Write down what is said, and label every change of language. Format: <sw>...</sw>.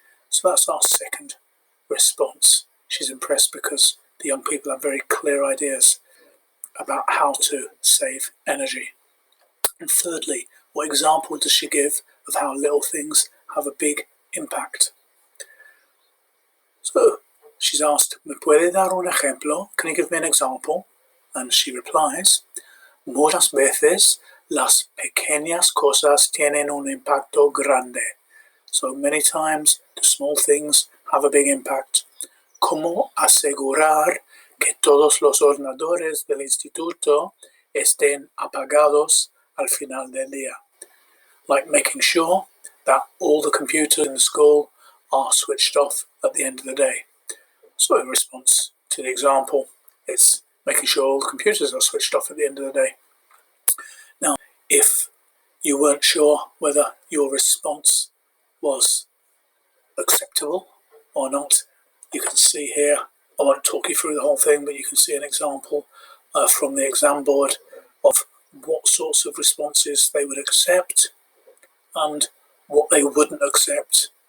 <en>So that's our second response. She's impressed because the young people have very clear ideas about how to save energy. And thirdly, what example does she give of how little things have a big impact? So she's asked,</en> <es>¿Me puede dar un ejemplo?</es> <en>Can you give me an example? And she replies,</en> <es>Muchas veces las pequeñas cosas tienen un impacto grande.</es> <en>So many times the small things have a big impact.</en> <es>¿Cómo asegurar que todos los ordenadores del instituto estén apagados al final del día?</es> <en>Like making sure that all the computers in the school are switched off at the end of the day. So in response to the example, it's making sure all the computers are switched off at the end of the day. Now, if you weren't sure whether your response was acceptable or not, you can see here, I won't talk you through the whole thing, but you can see an example from the exam board of what sorts of responses they would accept and what they wouldn't accept.</en>